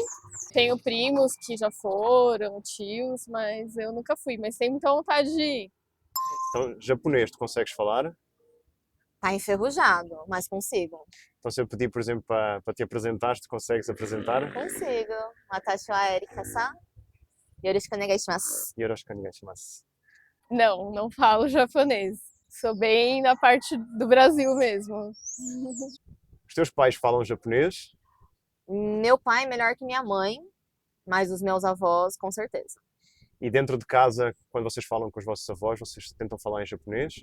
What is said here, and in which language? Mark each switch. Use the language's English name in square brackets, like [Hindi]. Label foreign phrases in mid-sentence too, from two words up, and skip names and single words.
[Portuguese] Tenho primos que já foram, tios, mas eu nunca fui. Mas tenho muita vontade de ir. Então, japonês, tu consegues falar? Tá enferrujado, mas consigo. Então se eu pedir, por exemplo, para te apresentares, tu consegues apresentar? Consigo. [Japanese] 私はエリカさん。よろしくお願いします. よろしくお願いします. [Portuguese] Não falo japonês. Sou bem na parte do Brasil mesmo. Os teus pais falam japonês? Meu pai é melhor que minha mãe, mas os meus avós, com certeza. E dentro de casa, quando vocês falam com os vossos avós, vocês tentam falar em japonês?